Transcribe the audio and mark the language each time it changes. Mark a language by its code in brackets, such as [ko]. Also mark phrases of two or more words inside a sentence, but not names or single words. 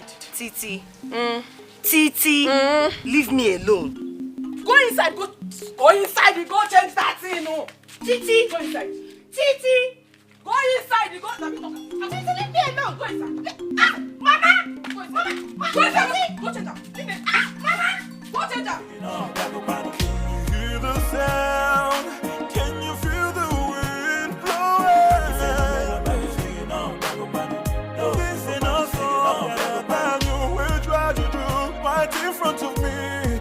[en] Titi. Titi. Leave me alone. Go inside, go inside, you go change that thing, no. Titi. Go inside. Titi. Go inside, you go. Titi, leave me alone. Go inside. Mama. Go inside. Mama. Go inside. Go change that. Mama. Go change that. Hear the sound. Can you feel the wind blowing? Listen also, will try to do right in front of me.